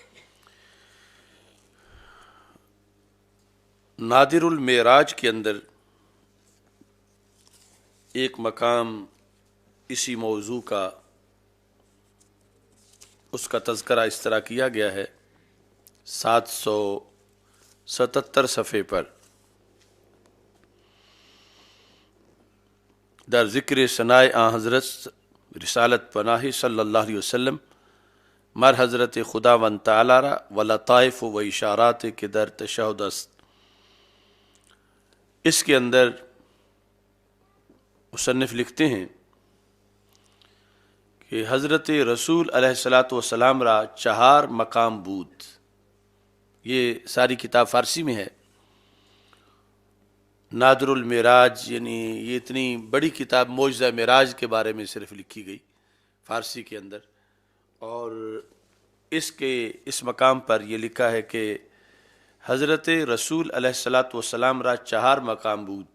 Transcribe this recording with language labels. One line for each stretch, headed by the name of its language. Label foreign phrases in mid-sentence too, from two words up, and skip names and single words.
Urdu: نادر المعراج کے اندر ایک مقام اسی موضوع کا اس کا تذکرہ اس طرح کیا گیا ہے 777 صفحے پر.
Persian: در ذکر ثنائے آن حضرت رسالت پناہ
Arabic: صلی اللہ علیہ وسلم
Persian: مر حضرت خدا ون تعالی را و لطائف و اشارات کے در تشہد است.
Urdu: اس کے اندر مصنف لکھتے ہیں کہ حضرت رسول
Arabic: علیہ الصلاۃ والسلام
Persian: را چہار مقام بود.
Urdu: یہ ساری کتاب فارسی میں ہے. نادر المعراج یعنی یہ اتنی بڑی کتاب معجزہ معراج کے بارے میں صرف لکھی گئی فارسی کے اندر، اور اس مقام پر یہ لکھا ہے کہ حضرت رسول
Arabic: علیہ الصلاۃ والسلام
Persian: را چہار مقام بود.